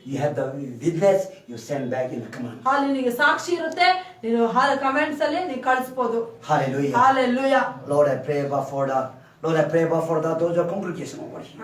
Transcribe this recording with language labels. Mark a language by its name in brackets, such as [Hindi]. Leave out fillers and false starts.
[English] You have the witness, you send back in the command. [Kannada] ನಿನಗೆ ಸಾಕ್ಷಿ ಇರುತ್ತೆ, ನೀನು comments ಅಲ್ಲಿ ನೀನು ಕಳಿಸಬಹುದು. [English] Hallelujah. Hallelujah. Lord, I pray for the Lord, I pray for those congregation over here.